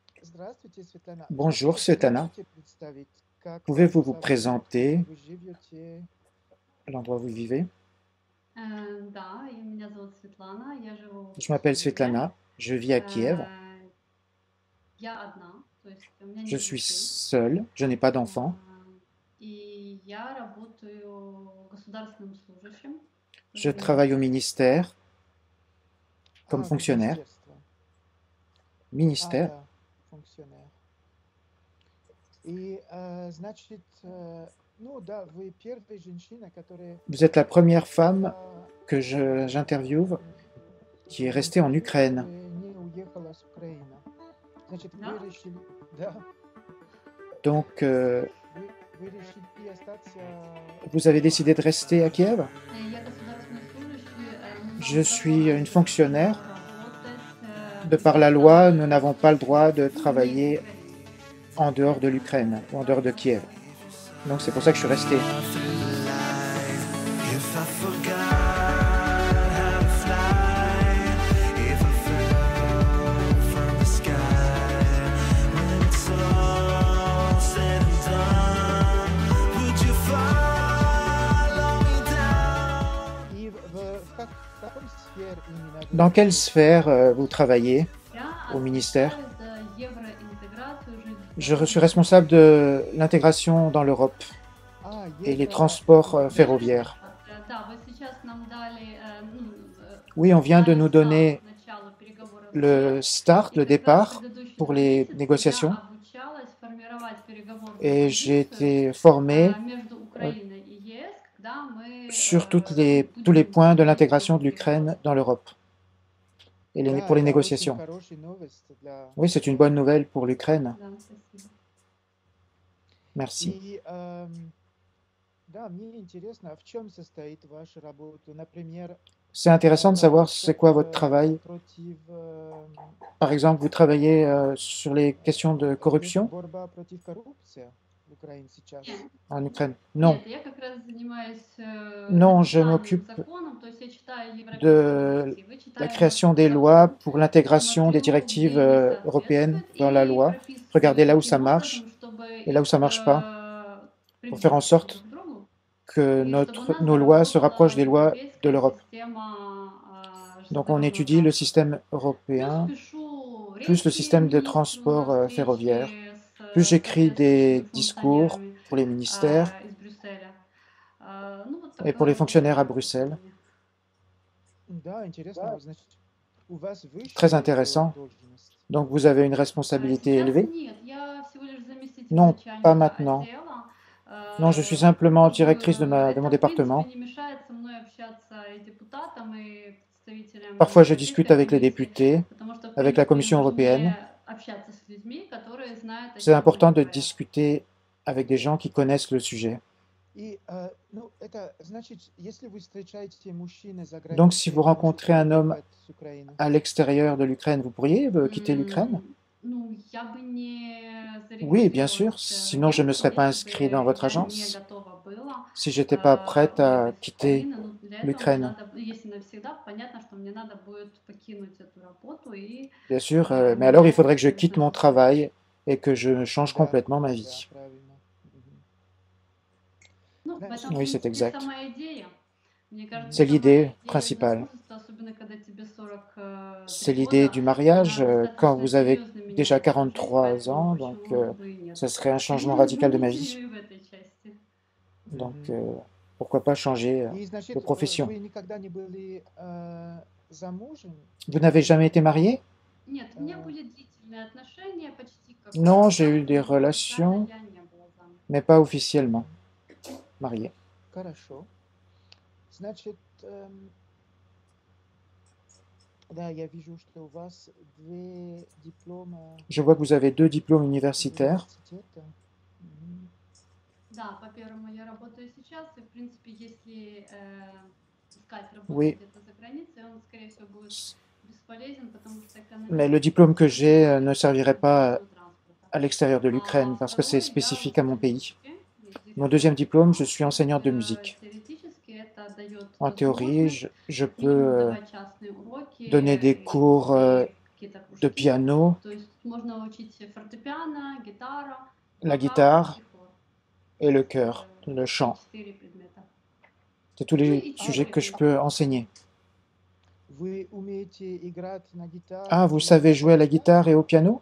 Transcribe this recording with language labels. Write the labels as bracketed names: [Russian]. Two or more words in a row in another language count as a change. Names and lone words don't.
[Russian] Здравствуйте, Светлана. [French] Bonjour [Russian] Скажите, [French] Svetlana, [Russian] можете представить, как вас [French] pouvez-vous vous [Russian] зовут, [French] présenter [Russian] где вы живете? [French] à l'endroit où vous vivez? [Russian] Да, и меня зовут Светлана, я живу [French] Je [Russian] в [French] m'appelle [Russian] Киеве. [French] Svetlana, je vis à Kiev, [Russian] Э, Я одна, то есть у меня [French] je [Russian] нет [French] suis [Russian] детей. [French] seule, je n'ai pas d'enfant, [Russian] А, И я работаю государственным служащим в [French] je travaille au [Russian] министерстве. [French] ministère comme [Russian] В [French] fonctionnaire, [Russian] министерство. [French] ministère. [Russian] Да, функционер. Значит, ну да, вы первая женщина, которая [French] Vous êtes la première femme [Russian] уехала, [French] que j'interviewe qui est restée en Ukraine. [Russian] которая не уехала с Украины. Значит, вы Да? решили, да, [French] Donc, [Russian] вы решили остаться [French] vous avez décidé de rester à Kiev? [Russian] Я государственный служащий, но [French] Je [Russian] нам [French] suis une [Russian] запрещено [French] fonctionnaire. [Russian] работать [French] De par la [Russian] за [French] loi, nous n'avons pas le droit de [Russian] пределами [French] travailler [Russian] Украины. [French] en dehors de l'Ukraine ou en dehors de Kiev. Donc c'est pour ça que je suis restée. [English] If I forgot how to fly, if I fell from the sky, when it's all said and done, would you follow me down? [Russian] И в каком сфере именно вы [French] Dans quelle [Russian] работаете? [French] sphère vous travaillez [Russian] Я [French] au ministère? [Russian] отвечаю за евроинтеграцию [French] Je suis [Russian] железнодорожных [French] responsable de l'intégration dans l'Europe et les transports ferroviaires. [Russian] Да, вы сейчас нам дали, [French] Oui, on vient de [Russian] дали [French] nous [Russian] старт [French] donner [Russian] начала переговоров с [French] le start, [Russian] И [French] le [Russian] как раз [French] départ [Russian] предыдущий [French] pour [Russian] 2 [French] les [Russian] месяца [French] négociations [Russian] я обучалась формировать переговорную [French] et j'ai [Russian] позицию [French] été formée [Russian] между Украиной и ЕС, когда мы [French] sur tous les [Russian] будем [French] points de [Russian] входить в [French] l'intégration de [Russian] эти [French] l'Ukraine [Russian] переговоры. [French] dans l'Europe et [Russian] Да, [French] pour les [Russian] это очень [French] négociations. [Russian] хорошая новость для [French] Oui, c'est une bonne [Russian] Украины. [French] nouvelle pour l'Ukraine. [Russian] Да, спасибо. [French] Merci. [Russian] Да, мне интересно, а в чем состоит ваша работа? Например, [French] C'est intéressant de savoir c'est [Russian] работа [French] quoi votre travail. [Russian] против [French] Par exemple, vous travaillez sur les questions de corruption [Russian] борьба против коррупции в Украине сейчас. Нет, [French] en Ukraine? Non, [Russian] нет, я как раз занимаюсь [French] non, je [Russian] написанием [French] m'occupe [Russian] законов, то есть я читаю европейские [French] de [Russian] директивы, [French] la [Russian] читаю [French] création des [Russian] закон, [French] lois pour l'intégration des [Russian] смотрю, где [French] directives [Russian] не [French] européennes [Russian] соответствует, [French] dans la [Russian] и [French] loi, regarder [Russian] прописываю [French] là où ça [Russian] таким [French] marche [Russian] образом, чтобы [French] et là où [Russian] их [French] ça marche pas, pour faire en [Russian] приблизить друг [French] sorte [Russian] к другу, [French] que [Russian] и чтобы у нас [French] nos lois se rapprochent [Russian] заработала [French] des lois de [Russian] европейская [French] l'Europe. [Russian] система [French] Donc on [Russian] железнодорожного [French] étudie le [Russian] транспорта. [French] système [Russian] Плюс [French] européen, [Russian] пишу [French] plus le [Russian] речи [French] système de [Russian] министру на [French] transport ferroviaire, [Russian] встрече [French] plus [Russian] с [French] j'écris des [Russian] соответствующими [French] discours [Russian] функционерами [French] pour les ministères [Russian] из Брюсселя. Ну, вот [French] et pour [Russian] такая [French] les fonctionnaires à [Russian] работа у [French] Bruxelles. [Russian] меня. Да, интересно, значит, у вас [French] Très [Russian] высшая [French] intéressant. [Russian] должность. [French] Donc vous avez une responsabilité [Russian] Сейчас [French] élevée? [Russian] нет, я всего лишь заместитель [French] Non, pas [Russian] начальника [French] maintenant. [Russian] отдела. [French] Non, je suis simplement directrice de [Russian] Это, [French] mon [Russian] в принципе, [French] département. [Russian] не мешает со мной общаться и депутатам, и представителям [French] Parfois, je [Russian] Европейской [French] discute avec les [Russian] комиссии, [French] députés, [Russian] потому что, в [French] avec la [Russian] принципе, [French] Commission européenne. [Russian] важнее общаться с людьми, которые знают, о [French] C'est [Russian] чем [French] important [Russian] они [French] de [Russian] говорят. [French] discuter avec des gens qui connaissent le sujet. [Russian] Ну, это значит, если вы встречаете мужчины за [French] Donc, si [Russian] границей, [French] vous [Russian] вы [French] rencontrez [Russian] можете [French] un homme [Russian] уехать с Украины. [French] à l'extérieur de l'Ukraine, vous pourriez quitter l'Ukraine? [Russian] Ну, я бы не [French] Oui, bien sûr. [Russian] зарегистрировалась в [French] Sinon, je ne me [Russian] агентство, [French] serais pas [Russian] если [French] inscrit dans [Russian] бы [French] votre [Russian] я не [French] agence, [Russian] готова была [French] si j'étais pas prête à [Russian] уехать с [French] quitter [Russian] Украины. Но для этого мне [French] l'Ukraine. [Russian] надо, если навсегда, понятно, что мне надо будет покинуть эту работу и [French] Bien sûr, mais alors il [Russian] менять [French] faudrait que je [Russian] место [French] quitte mon [Russian] жительства. [French] travail et que je change [Russian] Да, [French] complètement ma [Russian] да, [French] vie. [Russian] правильно. Мгм. Ну, в Значит, этом, в [French] Oui, c'est [Russian] принципе, [French] exact. [Russian] сама идея. Мне кажется, [French] C'est [Russian] сама [French] l'idée [Russian] идея [French] principale. [Russian] замужества, особенно когда тебе [French] C'est [Russian] 43 [French] l'idée [Russian] года, [French] du [Russian] она [French] mariage quand [Russian] достаточно [French] vous avez [Russian] серьезно [French] déjà [Russian] меняет всю жизнь, [French] 43 ans, [Russian] поэтому [French] donc [Russian] почему бы и нет. [French] ça serait un changement [Russian] Почему [French] radical de ma [Russian] бы [French] vie. [Russian] не в этой части? [French] Donc [Russian] Мгм. [French] pourquoi pas changer [Russian] И, [French] de [Russian] значит, [French] profession. [Russian] вы никогда не были замужем? [French] Vous n'avez jamais été marié? [Russian] Нет, у меня Э, были длительные отношения, почти как [French] Non, j'ai eu [Russian] брак, [French] des [Russian] но официально [French] relations, [Russian] я не была замужем. [French] mais pas officiellement [Russian] Мгм. [French] marié. [Russian] Хорошо. Значит, да, я вижу, что у вас две диплома [French] Je vois que vous avez 2 diplômes [Russian] из [French] universitaires. [Russian] университета. Мгм. Да, по первому я работаю сейчас, и, в принципе, если искать работу [French] Oui, [Russian] где-то за границей, он, скорее всего, будет бесполезен, потому что [French] mais le [Russian] экономически [French] diplôme que j'ai [Russian] это [French] ne servirait pas [Russian] железного транспорта. [French] à l'extérieur de l'Ukraine [Russian] А [French] parce que c'est [Russian] второй, я [French] spécifique à mon [Russian] учитель [French] pays. [Russian] музыки, есть [French] Mon [Russian] дирижер [French] deuxième diplôme, je [Russian] хора, [French] suis [Russian] то есть [French] enseignant de musique. [Russian] теоретически это дает [French] En théorie, [Russian] возможность [French] je [Russian] как минимум [French] peux [Russian] давать частные уроки [French] donner des [Russian] и [French] cours [Russian] какие-то [French] de piano, la guitare et le chœur, le chant. C'est tous les sujets que je peux enseigner. Ah, vous savez jouer à la guitare et au piano?